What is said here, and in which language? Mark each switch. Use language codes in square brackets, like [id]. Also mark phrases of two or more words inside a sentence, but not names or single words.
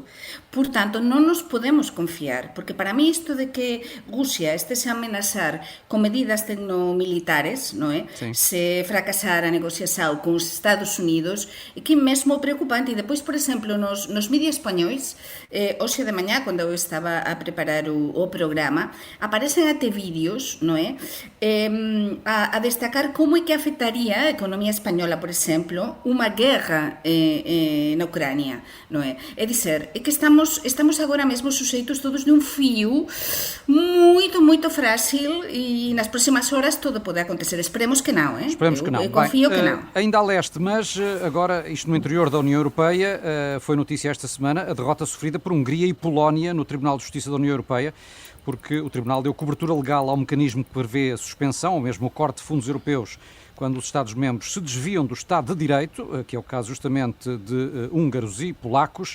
[gl] Portanto, non nos podemos confiar, porque para mí isto de que Rusia estése a amenazar con medidas tecnomilitares, sí, se fracasar a negociación con os Estados Unidos, é que mesmo preocupante. E depois, por exemplo, nos mídias españois, hoxe de mañá, cando eu estaba a preparar o programa, aparecen até vídeos, a destacar como é que afectaría a economía española, por exemplo, unha guerra na Ucrânia, É dizer, é que estamos agora mesmo sujeitos todos de un fío moito frágil e nas próximas horas todo pode acontecer. [pt] Esperemos que não, Esperemos que não. Eu confio que não. Ainda a leste, mas agora, isto no interior da União Europeia, foi notícia esta semana, a derrota sofrida por Hungria e Polónia no Tribunal de Justiça da União Europeia, porque o Tribunal deu cobertura legal ao mecanismo que prevê a suspensão, ou mesmo o corte de fundos europeus quando os Estados-membros se desviam do Estado de Direito, que é o caso justamente de húngaros e polacos.